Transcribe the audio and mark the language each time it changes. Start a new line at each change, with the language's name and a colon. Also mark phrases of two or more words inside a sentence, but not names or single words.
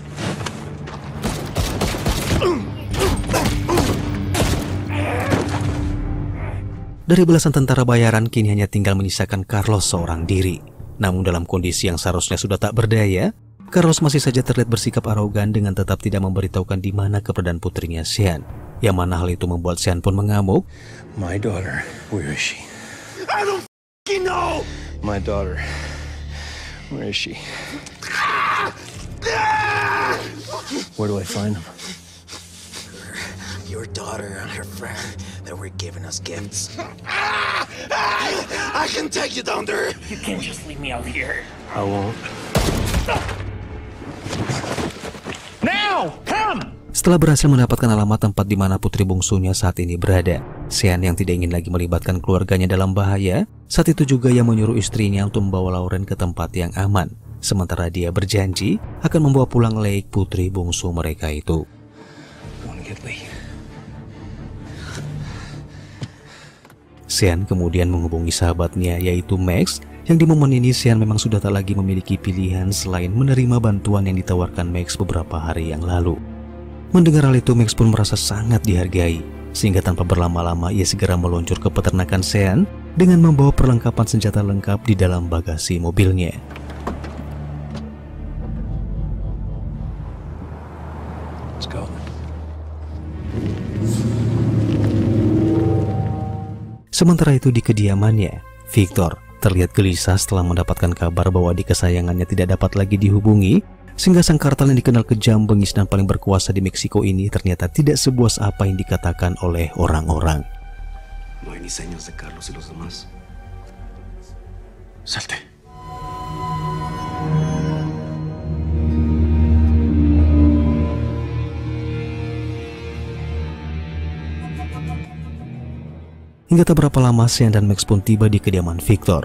Indonesian: Dari belasan tentara bayaran kini hanya tinggal menyisakan Carlos seorang diri. Namun dalam kondisi yang seharusnya sudah tak berdaya, Carlos masih saja terlihat bersikap arogan dengan tetap tidak memberitahukan di mana keberadaan putrinya Sean. Yang mana hal itu membuat Sean pun mengamuk.
English: My daughter, where is she? I don't f***ing know! My daughter, where is she? Where do I find him? Your daughter and her friend that were giving us gifts. I can take you down there! You can't just leave me out here. I won't. Now! Come!
Indonesian: Setelah berhasil mendapatkan alamat tempat di mana putri bungsunya saat ini berada, Sean yang tidak ingin lagi melibatkan keluarganya dalam bahaya, saat itu juga ia menyuruh istrinya untuk membawa Lauren ke tempat yang aman. Sementara dia berjanji akan membawa pulang Lake, putri bungsu mereka itu. Sean kemudian menghubungi sahabatnya yaitu Max, yang di momen ini Sean memang sudah tak lagi memiliki pilihan selain menerima bantuan yang ditawarkan Max beberapa hari yang lalu. Mendengar hal itu, Max pun merasa sangat dihargai, sehingga tanpa berlama-lama ia segera meluncur ke peternakan Sean dengan membawa perlengkapan senjata lengkap di dalam bagasi mobilnya.
English: Let's go.
Indonesian: Sementara itu di kediamannya, Victor terlihat gelisah setelah mendapatkan kabar bahwa adik kesayangannya tidak dapat lagi dihubungi, sehingga sang kartel yang dikenal kejam, bengis, dan paling berkuasa di Meksiko ini ternyata tidak sebuas apa yang dikatakan oleh orang-orang.
Spanish: No hay ni señas de Carlos y los demás. Salte.
Indonesian: Hingga tak berapa lama, Sean dan Max pun tiba di kediaman Victor.